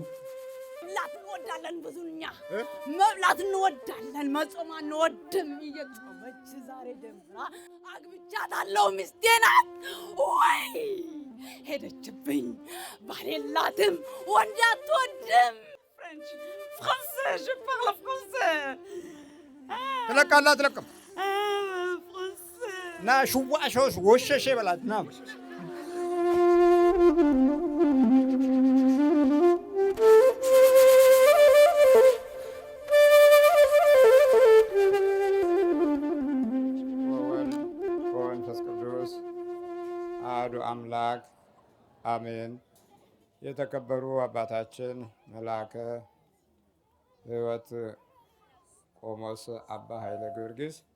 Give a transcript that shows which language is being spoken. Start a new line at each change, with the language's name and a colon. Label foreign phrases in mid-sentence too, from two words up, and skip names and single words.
Amharic: መብላት እንወዳለን፣ ብዙኛ መብላት እንወዳለን፣ መጾም አንወድም። እየጾመች ዛሬ ጀምራ አግብቻታለሁ፣ ሚስቴ ናት። ወይ ሄደችብኝ። ባል የላትም፣ ወንድ አትወድም። ፍሬንች ፍራንሴ
French: je parle français
Amharic: ትለቃለህ አትለቅም? ና ሽዋሾሽ ወሸሼ በላት ና አሐዱ አምላክ አሜን። የተከበሩ አባታችን መልአከ ሕይወት ቆሞስ አባ ኃይለ ጊዮርጊስ፣